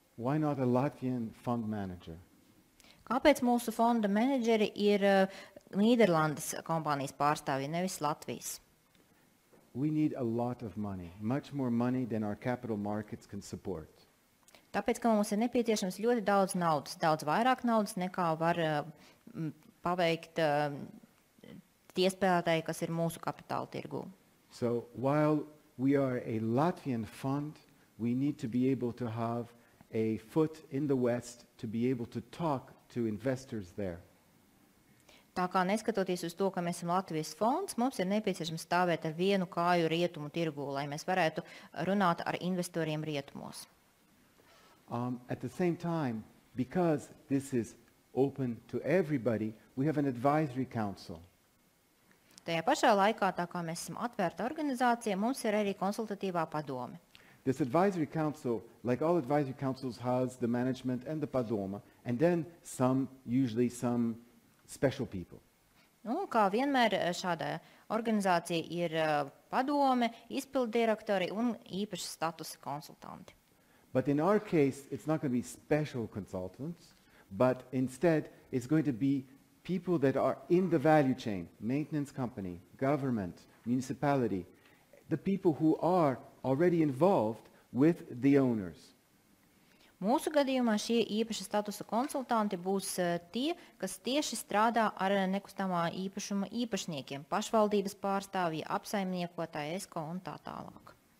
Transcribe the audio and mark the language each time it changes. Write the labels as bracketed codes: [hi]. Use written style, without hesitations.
[en] Why not a Latvian fund manager? [lv] Kāpēc mūsu fonda menedžeri ir Nīderlandes kompānijas pārstāvji, nevis Latvijas? [en] We need a lot of money, much more money than our capital markets can support. [lv] Tāpēc, ka mums ir nepieciešams ļoti daudz naudas, daudz vairāk naudas, nekā var paveikt tie spēlētāji, kas ir mūsu kapitāla tirgū. [en] So while we are a Latvian fund, we need to be able to have a foot in the West to be able to talk to investors there. [lv] Tā kā neskatoties uz to, ka mēs esam Latvijas fonds, mums ir nepieciešams stāvēt ar vienu kāju rietumu tirgū, lai mēs varētu runāt ar investoriem rietumos. [en] At the same time, because this is open to everybody, we have an advisory council. [lv] Tajā pašā laikā, tā kā mēs esam atvērta organizācija, mums ir arī konsultatīvā padome. [en] This advisory council, like all advisory councils, has the management and the padoma, and then usually some special people. [lv] Nu, kā vienmēr šāda organizācija ir padome, izpilddirektori un īpaši statusa konsultanti. [en] But in our case, it's not going to be special consultants, but instead it's going to be people that are in the value chain, maintenance company, government, municipality, the people who are already involved with the owners. [lv] Mūsu gadījumā šie īpaši statusa konsultanti būs tie, kas tieši strādā ar nekustamā īpašuma īpašniekiem, pašvaldības pārstāvji, apsaimniekotāji, ESCO un tā tālāk.